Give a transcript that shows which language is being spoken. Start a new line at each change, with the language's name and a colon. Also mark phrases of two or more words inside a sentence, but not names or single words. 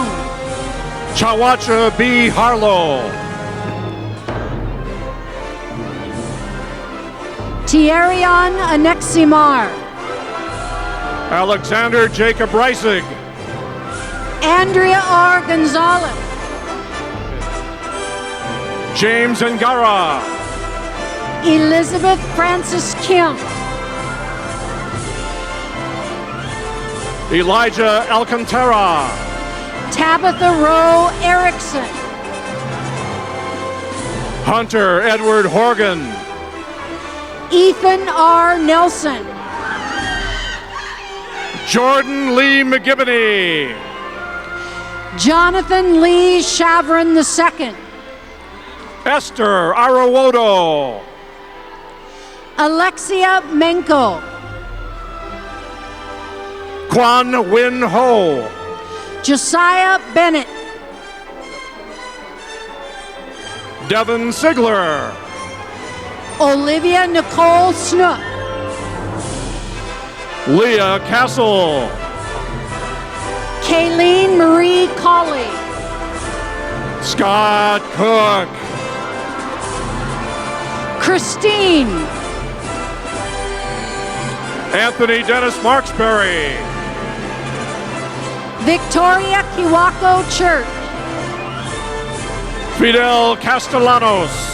English: Chawacha B. Harlow. Tierion Aneximar. Alexander Jacob Reisig. Andrea R. Gonzalez. James Ngara. Elizabeth Francis Kim. Elijah Alcantara. Tabitha Rowe Erickson. Hunter Edward Horgan. Ethan R. Nelson. Jordan Lee McGibbony. Jonathan Lee Chavrin II. Esther Arawodo. Alexia Menko. Quan Win Ho. Josiah Bennett. Devin Sigler. Olivia Nicole Snook. Leah Castle. Kayleen Marie Colley. Scott Cook. Christine. Anthony Dennis Marksberry. Victoria Kiwako Church. Fidel Castellanos.